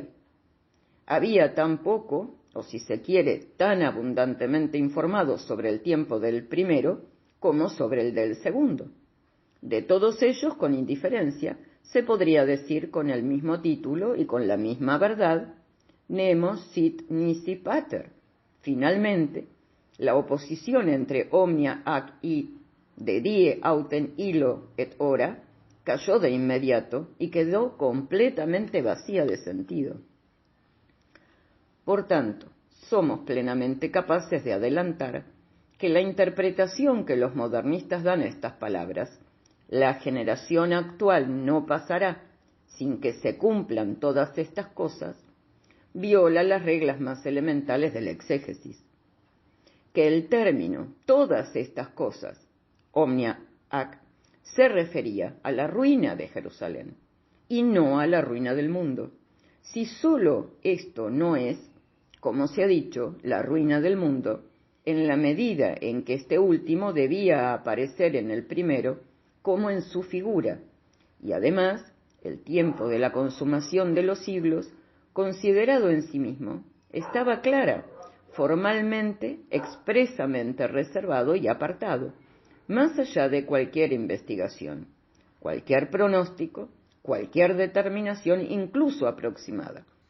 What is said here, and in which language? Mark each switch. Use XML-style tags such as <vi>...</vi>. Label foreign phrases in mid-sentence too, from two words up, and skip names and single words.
<es>Había tan poco, o si se quiere, tan abundantemente informados sobre el tiempo del primero como sobre el del segundo. De todos ellos, con indiferencia, se podría decir con el mismo título y con la misma verdad,</es> <la>nemo sit nisi pater.</la> <es>Finalmente, la oposición entre</es> <la>omnia ac</la> <es>y</es> <la>de die autem illo et hora</la> <es>cayó de inmediato y quedó completamente vacía de sentido. Por tanto, somos plenamente capaces de adelantar que la interpretación que los modernistas dan a estas palabras, la generación actual no pasará sin que se cumplan todas estas cosas, viola las reglas más elementales de la exégesis. Que el término todas estas cosas,</es> <la>omnia ac,</la> <es>se refería a la ruina de Jerusalén y no a la ruina del mundo. Si solo esto no es, como se ha dicho, la ruina del mundo, en la medida en que este último debía aparecer en el primero como en su figura, y además el tiempo de la consumación de los siglos, considerado en sí mismo, estaba clara, formalmente, expresamente reservado y apartado, más allá de cualquier investigación, cualquier pronóstico, cualquier determinación, incluso aproximada.</es>